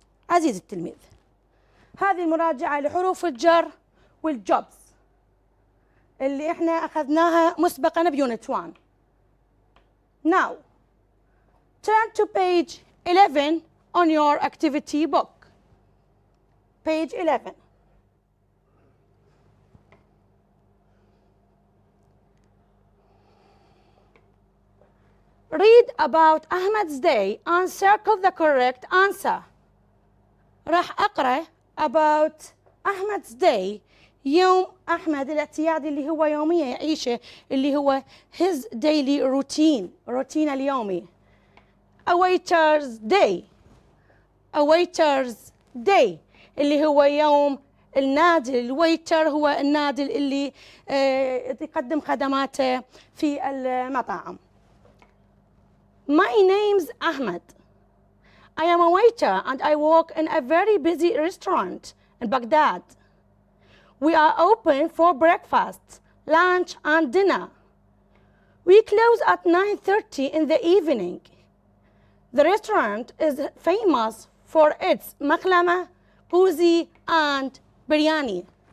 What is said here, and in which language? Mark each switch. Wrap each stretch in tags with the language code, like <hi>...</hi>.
<ar>عزيزي التلميذ، هذه مراجعة لحروف الجر والجوبز اللي احنا أخذناها مسبقا بيونت 1.</ar> <en>Now, turn to page 11 on your activity book. Page 11. Read about Ahmed's day and circle the correct answer.</en> <ar>راح أقرأ</ar> <en>about Ahmed's day،</en> <ar>يوم أحمد الاعتيادي اللي هو يومية يعيشه، اللي هو</ar> <en>his daily routine،</en> <ar>روتين اليومي.</ar> <en>A waiter's day، a waiter's day</en> <ar>اللي هو يوم النادل. الويتر هو النادل اللي يقدم خدماته في المطاعم.</ar> <en>My name's Ahmed. I am a waiter and I work in a very busy restaurant in Baghdad. We are open for breakfast, lunch and dinner. We close at 9:30 in the evening. The restaurant is famous for its maklama, kuzi and biryani.</en>